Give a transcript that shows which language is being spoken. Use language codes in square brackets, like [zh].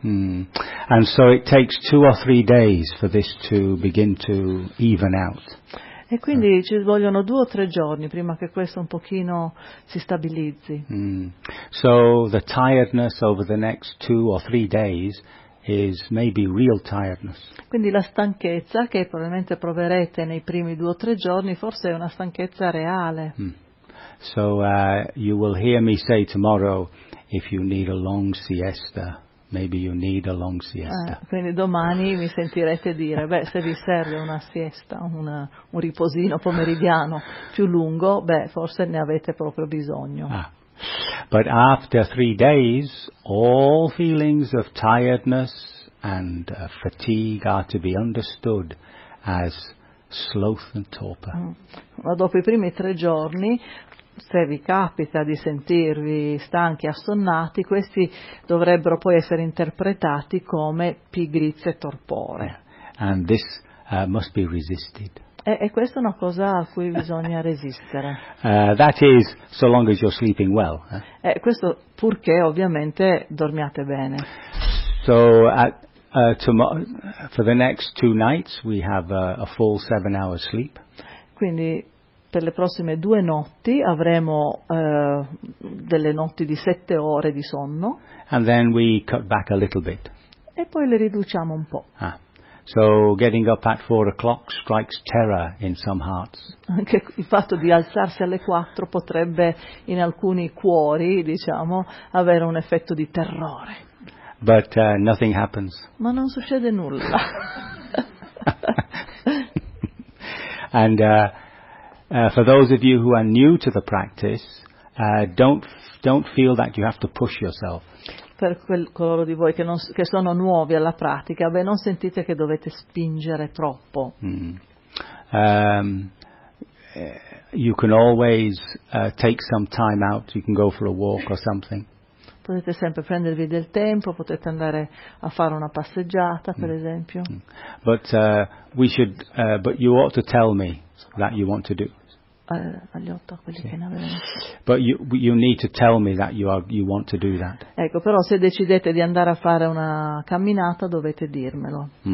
[en] And so it takes 2 or 3 days for this to begin to even out. [it] E quindi ci vogliono 2 o 3 giorni prima che questo un pochino si stabilizzi. [en] So the tiredness over the next 2 or 3 days is maybe real tiredness. [it] Quindi la stanchezza che probabilmente proverete nei primi 2 o 3 giorni forse è una stanchezza reale. [en] So you will hear me say tomorrow if you need a long siesta. Maybe you need a long siesta. [it] Quindi domani mi sentirete dire, beh, se vi serve una siesta, un riposino pomeridiano più lungo, beh, forse ne avete proprio bisogno. [en] But after 3 days, all feelings of tiredness and fatigue are to be understood as sloth and torpor. [it] Ma dopo i primi 3 giorni, se vi capita di sentirvi stanchi, assonnati, questi dovrebbero poi essere interpretati come pigrizia e torpore. [en] And this must be resisted. [it] E questa è una cosa a cui bisogna resistere. [en] That is, so long as you're sleeping well. [it] E questo purché, ovviamente, dormiate bene. [en] So, for the next 2 nights, we have a full 7 hours sleep. [it] Quindi per le prossime 2 notti avremo delle notti di 7 ore di sonno. [en] And then we cut back a little bit. [it] E poi le riduciamo un po'. [en] So getting up at 4 o'clock strikes terror in some hearts. [it] Anche il fatto di alzarsi alle 4 potrebbe in alcuni cuori, diciamo, avere un effetto di terrore. [en] But nothing happens. [it] Ma non succede nulla. [en] And for those of you who are new to the practice, don't feel that you have to push yourself. [it] Per coloro di voi che sono nuovi alla pratica, beh, non sentite che dovete spingere troppo. [en] you can always take some time out, you can go for a walk or something. [it] Potete sempre prendervi del tempo, potete andare a fare una passeggiata, per esempio. [en] But we should but you ought to tell me that you want to do. [it] Agli otto, quelli che ne avevano. [en] But you need to tell me that you want to do that. [it] Ecco, però se decidete di andare a fare una camminata, dovete dirmelo.